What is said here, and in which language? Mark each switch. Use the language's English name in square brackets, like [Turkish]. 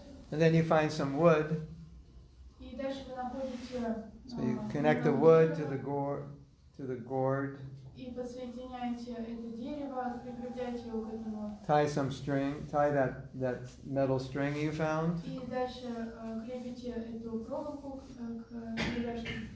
[English] And then you find some wood. [Russian] И дальше вы находите [English] So you connect the wood to the gourd. [Russian] И подсоединяете это дерево, прикрепляете его к этому. [English] Tie that metal string you found. [Russian] И дальше крепите эту проволоку к деревяшке.